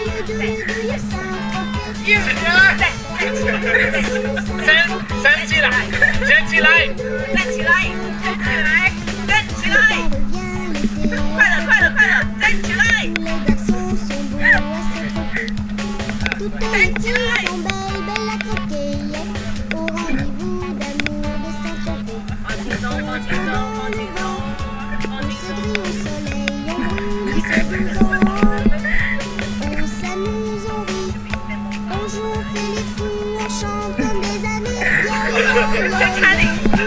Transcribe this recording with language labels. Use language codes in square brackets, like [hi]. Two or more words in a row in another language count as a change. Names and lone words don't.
[zh] 升起来，升起来，站起来，站起来，站起来，快了，快了，快了，站起来，站起来。 [fr] On s'amuse, on rit, on joue, on fait les fous, on chante comme des amis.